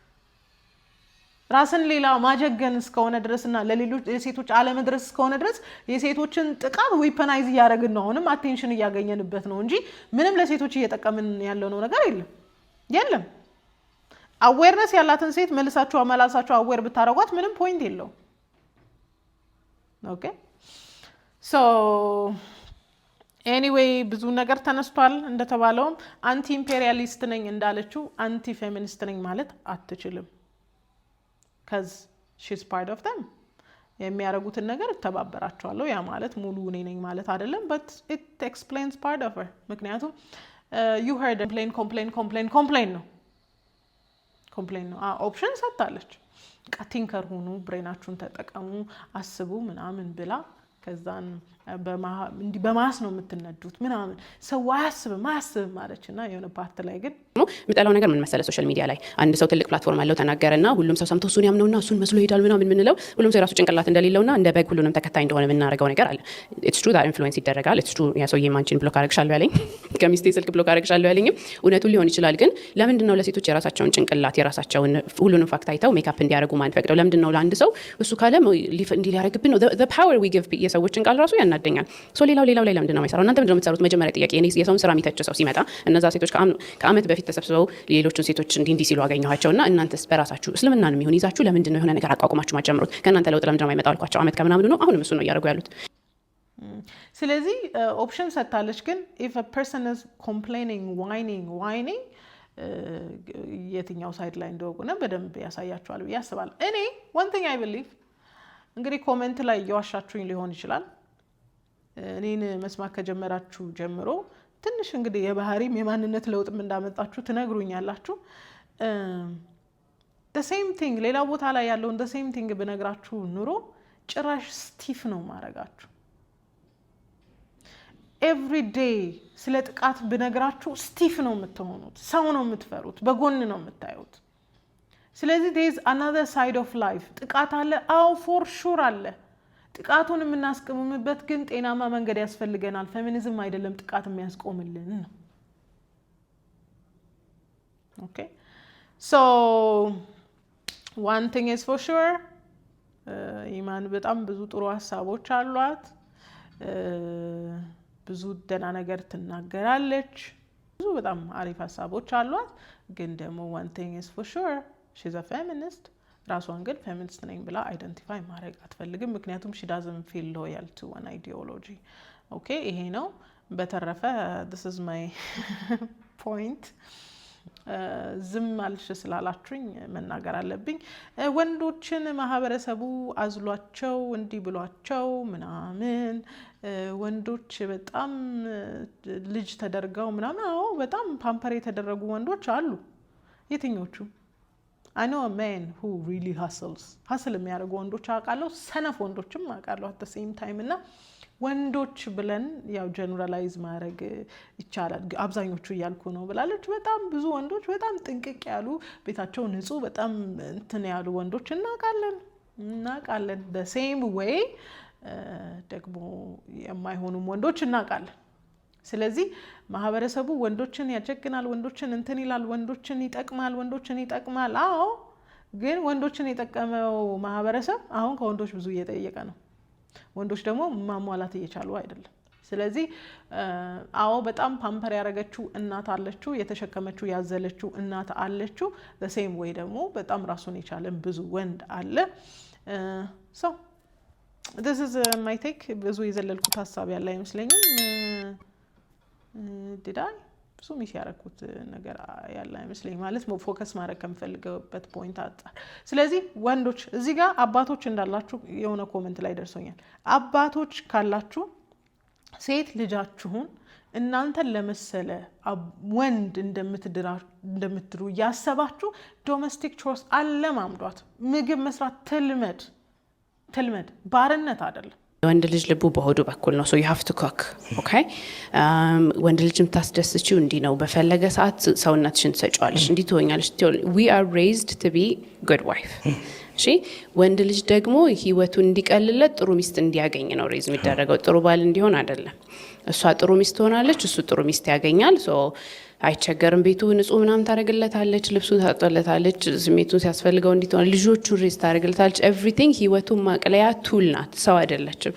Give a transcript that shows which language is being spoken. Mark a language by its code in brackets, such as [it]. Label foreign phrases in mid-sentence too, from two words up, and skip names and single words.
[am] ራስን ሌላ ማጀገን እስከሆነ ድረስና ለሌሎች የሴቶች አለመድረስ እስከሆነ ድረስ የሴቶችን ጥቃት ዊፐናይዝ እያደረግን ነው። አሁንም አቴንሽን እያገኘንበት ነው እንጂ ምንም ለሴቶች እየጠቀምን ያለው ነገር የለም። አዌርነስ ያላትን ሴት መልሳችሁ አመላልሳችሁ አዌር ብታረጓት ምንም ፖይንት የለው። [en] okay so anyway [am] ብዙ ነገር ተነስቷል። እንደተባለውም [en] anti imperialist [am] ነኝ እንዳለችው [en] anti feminist [am] ነኝ ማለት አትችልም። [en] because she's part of them [am] የሚያረጉትን ነገር ተባበራቸዋለሁ። ያ ማለት ሙሉ እኔ ነኝ ማለት አይደለም, [en] but it explains part of her. [am] ምክንያቱም [en] you heard complain [am] ነው ኦፕሽን ሰጥታለች። ቲንከር ሁኑ፣ ብሬናችሁን ተጠቀሙ፣ አስቡ ምናምን ብላ ከዛን በማስ ነው የምትነዱት ምናምን ሰው አያስብም ማለችና የሆነ ፓርት ላይ ግን የምጠላው ነገር ምን መሰለ፣ [en] social media [am] ላይ አንድ ሰው ትልቅ ፕላትፎርም አለው ተናገረና ሁሉም ሰው ሰምቶ እሱን ያምነውና እሱን መስሎ ይሄዳል ምናምን የምንለው ሁሉም ሰው የራሱ ጭንቅላት እንደሌለውና እንደ በግ ሁሉንም ተከታይ እንደሆነ የምናደርገው ነገር አለ። [en] it's true that influence [am] ይደረጋል። [en] it's true [am] ያ ሰውዬ ማንቺን ብሎክ አደረግሻለሁ ያለኝ ከሚስቴ ስልክ ብሎክ አደረግሻለሁ ያለኝም እውነቱን ሊሆን ይችላል። ግን ለምንድን ነው ለሴቶች የራሳቸውን ጭንቅላት የራሳቸውን ሁሉንም ፋክት አይተው ሜካፕ እንዲያደርጉ ማንፈቅደው? ለምንድን ነው ለአንድ ሰው እሱ ካለ እንዲህ ሊያደርግብን ነው? [en] the power we give [am] የሰዎችን ቃል ራሱ ያናደኛል። ሌላው ላይ ለምንድን ነው የማይሰራው? እናንተ ምንድን ነው የምትሰሩት? መጀመሪያ ጥያቄ የሰውን ስራ የሚተች ሰው ሲመጣ እነዛ ሴቶች ከአመት በፊት ተሰብስበው ሌሎችን ሴቶች እንዲህ ሲሉ አገኘኋቸውና እናንተስ በራሳችሁ እስልምናን የሚሆን ይዛችሁ ለምንድን ነው የሆነ ነገር አቋቁማችሁ ማጀምሩት? ከእናንተ ለውጥ ለምንድን ነው የማይመጣው አልኳቸው። አመት ከምናምን ነው አሁንም እሱ ነው እያደረጉ ያሉት። ስለዚህ ኦፕሽን ሰጥታለች። ግን [en] if a person is complaining whining [am] የትኛው ሳይድ ላይ እንደሆነ በደንብ ያሳያቸዋል ብዬ አስባለሁ። እኔ [en] one thing I believe [am] እንግዲህ ኮሜንት ላይ እየዋሻችሁኝ ሊሆን ይችላል። እኔን መስማት ከጀመራችሁ ጀምሮ ትንሽ እንግዲህ የባህሪም የማንነት ለውጥም እንዳመጣችሁ ትነግሩኛላችሁ። [en] the same thing [am] ሌላ ቦታ ላይ ያለውን [en] the same thing [am] ብነግራችሁ ኑሮ ጭራሽ ስቲፍ ነው ማረጋችሁ። [en] every day [am] ስለ ጥቃት ብነግራችሁ ስቲፍ ነው የምትሆኑት፣ ሰው ነው የምትፈሩት፣ በጎን ነው የምታዩት። ስለዚህ [en] there is another side of life። [am] ጥቃት አለ፣ አዎ [en] for sure [am] አለ። ጥቃቱን የምናስቆምበት ግን ጤናማ መንገድ ያስፈልገናል። ፌሚኒዝም አይደለም ጥቃት የሚያስቆምልን ነው። [en] okay so one thing is for sure [am] ኢማን በጣም ብዙ ጥሩ ሀሳቦች አሏት። ብዙ ደህና ነገር ትናገራለች። ብዙ በጣም አሪፍ ሀሳቦች አሏት። ግን ደግሞ [en] one thing is for sure she's a feminist። [am] ራሷን ግን ፌሚኒስት ነኝ ብላ አይደንቲፋይ ማድረግ አትፈልግም። ምክንያቱም [en] she doesn't feel loyal to an ideology። [am] ኦኬ ይሄ ነው። በተረፈ [en] this is my point። [am] ዝም አልሽ ስላላችሁኝ መናገር አለብኝ። ወንዶችን ማህበረሰቡ አዝሏቸው እንዲህ ብሏቸው ምናምን ወንዶች በጣም ልጅ ተደርገው ምናምን አዎ በጣም ፓምፐር የተደረጉ ወንዶች አሉ። የትኞቹ? [en] I know a man who really hustle [am] የሚያደርጉ ወንዶች አውቃለሁ። ሰነፍ ወንዶችም አውቃለሁ [en] at the same time። [am] እና ወንዶች ብለን ያው ጀነራላይዝ ማድረግ ይቻላል። አብዛኞቹ እያልኩ ነው ብላለች። በጣም ብዙ ወንዶች በጣም ጥንቅቅ ያሉ ቤታቸው ንጹህ በጣም እንትን ያሉ ወንዶች እናውቃለን። እናውቃለን። [en] the same way [am] ደግሞ የማይሆኑም ወንዶች እናውቃለን። ስለዚህ ማህበረሰቡ ወንዶችን ያጀግናል፣ ወንዶችን እንትን ይላል፣ ወንዶችን ይጠቅማል። አዎ ግን ወንዶችን የጠቀመው ማህበረሰብ አሁን ከወንዶች ብዙ እየጠየቀ ነው። ወንዶች ደግሞ ማሟላት እየቻሉ አይደለም። ስለዚህ አዎ በጣም ፓምፐር ያደረገችው እናት አለችው፣ የተሸከመችው ያዘለችው እናት አለችው። [en] the same way [am] ደግሞ በጣም ራሱን የቻለ ብዙ ወንድ አለ። [en] so this is my take። [am] ብዙ የዘለልኩት ሀሳብ ያለ አይመስለኝም። ዲዳይ ብዙ ሚስ ያደረኩት ነገር ያለ አይመስለኝ ማለት ፎከስ ማድረግ ከምፈልገበት ፖይንት አንፃር። ስለዚህ ወንዶች እዚህ ጋር አባቶች እንዳላችሁ የሆነ ኮሜንት ላይ ደርሶኛል። አባቶች ካላችሁ ሴት ልጃችሁን እናንተን ለመሰለ ወንድ እንደምትድሩ ያሰባችሁ [en] domestic chores [am] አለማምዷት። ምግብ መስራት ትልመድ፣ ባርነት አይደለም። ወንድ ልጅ ልቡ በሆዱ በኩል ነው። [en] so you have to cook okay [am] ወንድ ልጅ የምታስደስችው እንዲህ ነው። በፈለገ ሰዓት ሰውነትሽን ትሰጪዋለሽ፣ እንዲህ ትሆኛለሽ። [en] we are raised to be good wife [am] እሺ። ወንድ ልጅ ደግሞ ህይወቱን እንዲቀልለት ጥሩ ሚስት እንዲያገኝ ነው ሬዝ የሚደረገው፣ ጥሩ ባል እንዲሆን አይደለም። እሷ ጥሩ ሚስት ትሆናለች፣ እሱ ጥሩ ሚስት ያገኛል። so አይቸገርም። ቤቱ ንጹህ ምናምን ታደርግለታለች፣ ልብሱ ታጠለታለች፣ ስሜቱን ሲያስፈልገው እንዲሆን ልጆቹን ሬዝ ታደርግለታለች። ኤቭሪቲንግ ህይወቱን ማቅለያ ቱል ናት፣ ሰው አይደለችም።